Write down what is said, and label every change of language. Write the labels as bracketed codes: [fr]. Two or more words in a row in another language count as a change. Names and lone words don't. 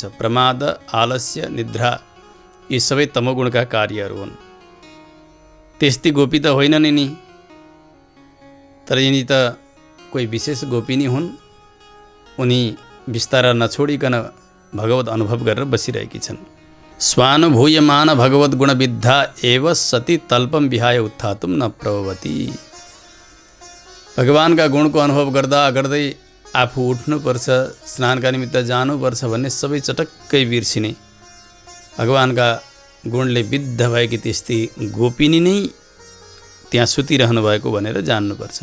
[ne] प्रमाद, आलस्य, निद्रा यी सबै तमोगुणका कार्यहरू हुन्। त्यस्ती गोपी त होइनन् नि, तर यिनी त कोही विशेष गोपिनी हुन्। उनी बिस्तारा नछोडिकन भगवत अनुभव गरेर बसिरहेकी छन्। [sa] स्वानुभूयमान भगवत गुणविद्धा एव सती तल्पम विहाय उत्थातुम न प्रभवती। [ne] भगवानका गुणको अनुभव गर्दा गर्दै आफू उठ्नुपर्छ, स्नानका निमित्त जानुपर्छ भन्ने सबै चटक्कै बिर्सिने भगवानका गुणले विद्ध भएकी त्यस्ती गोपिनी नै त्यहाँ सुतिरहनु भएको भनेर जान्नुपर्छ।